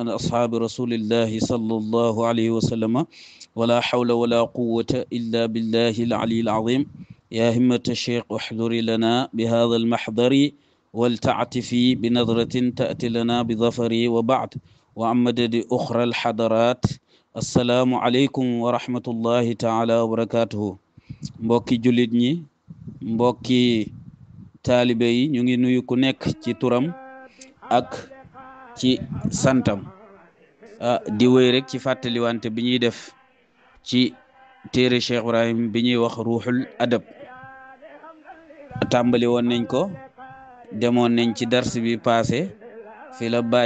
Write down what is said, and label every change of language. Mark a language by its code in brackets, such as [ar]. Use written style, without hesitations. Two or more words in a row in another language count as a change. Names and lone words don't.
[ar] أصحاب رسول الله صلى الله عليه وسلم ولا حول ولا قوة إلا بالله العلي العظيم يا همة الشيخ احضر لنا بهذا المحضر ولتعتفي بنظرة تأتي لنا بظفر وبعد وعن مدد أخرى الحضرات السلام عليكم ورحمة الله تعالى وبركاته [wo] mbokki jullit ñi mbokki taalibe yi ñu ngi nuyu ku nekk ci turam ak ci santam di wéy rek ci fàttaliwante bi ñuy def ci téere Cheikh Ibrahim bi ñuy wax ruuxul adab tàmbali woon nañ ko demoon nañ ci dars bi passé fi la Baay